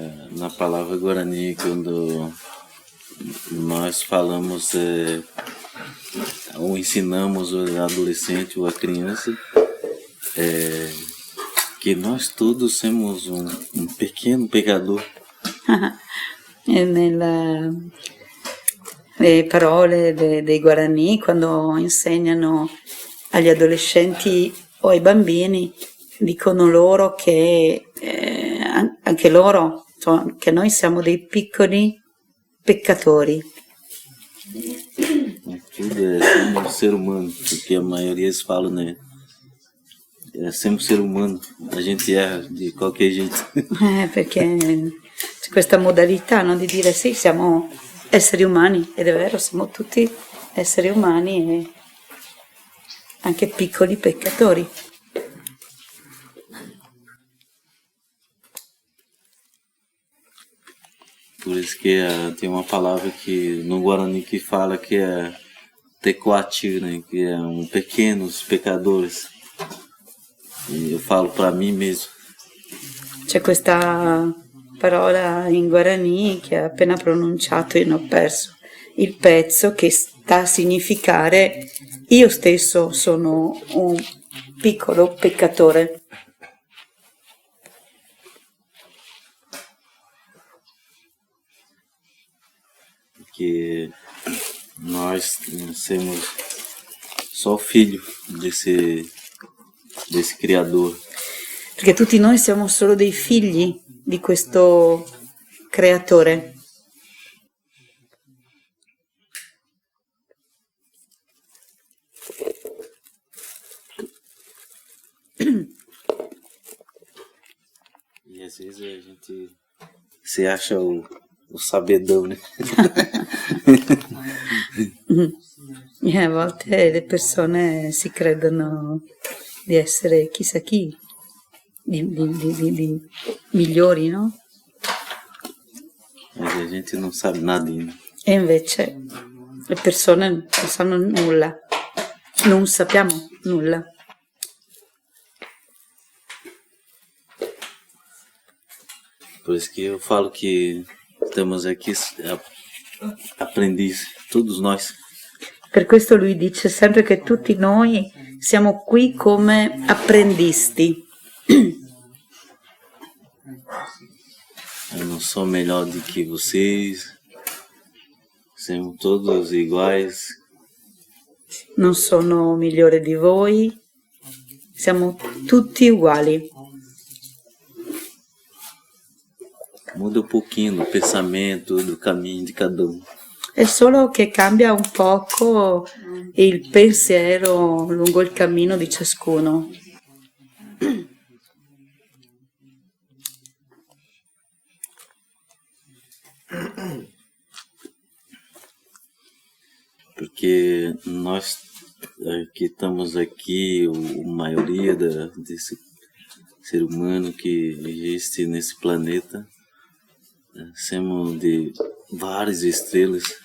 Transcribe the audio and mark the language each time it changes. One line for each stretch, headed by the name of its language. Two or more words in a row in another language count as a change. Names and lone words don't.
Portuguese: Na palavra Guarani, quando nós falamos ou ensinamos o adolescente ou a criança que nós todos somos um pequeno pecador.
Italian: Le parole dei Guarani, quando insegnano agli adolescenti o ai bambini, dicono loro che anche loro, insomma, che noi siamo dei piccoli peccatori.
Portuguese: Tudo é sempre um ser humano, porque a maioria eles falam, né? É sempre um ser humano, a gente erra
Italian: di qualche
Portuguese: jeito.
Italian: Perché c'è questa modalità, no, di dire sì, siamo esseri umani, ed è vero, siamo tutti esseri umani e anche piccoli peccatori.
Portuguese: Por isso que tem uma palavra que no Guarani que fala que é tecoati, né? Que é pequenos pecadores. E eu falo para mim mesmo.
Italian: C'è questa parola in Guarani che ho appena pronunciato e ne ho perso il pezzo, che sta a significare io stesso sono un piccolo peccatore.
Portuguese: Que nós somos só filho desse Criador.
Italian: Perché tutti noi siamo solo dei figli di questo creatore.
Portuguese: E às vezes a gente se acha o sabedão, né?
Italian: E a volte le persone si credono di essere chissà chi, di migliori, no?
Portuguese: Mas a gente não sabe nada ainda.
Italian: E invece le persone non sanno nulla, non sappiamo nulla.
Portuguese: Por isso que eu falo que estamos aqui aprendiz, todos nós.
Italian: Per questo lui dice sempre che tutti noi siamo qui come apprendisti.
Portuguese: Eu não sou melhor do que vocês, somos todos iguais.
Italian: Non sono migliore di voi, siamo tutti uguali.
Portuguese: Muda um pouquinho do pensamento, do caminho de cada um.
Italian: È solo che cambia un poco il pensiero lungo il cammino di ciascuno.
Portuguese: Porque nós que estamos aqui, a maioria desse ser humano que existe nesse planeta,
Italian: siamo di varie estrelas.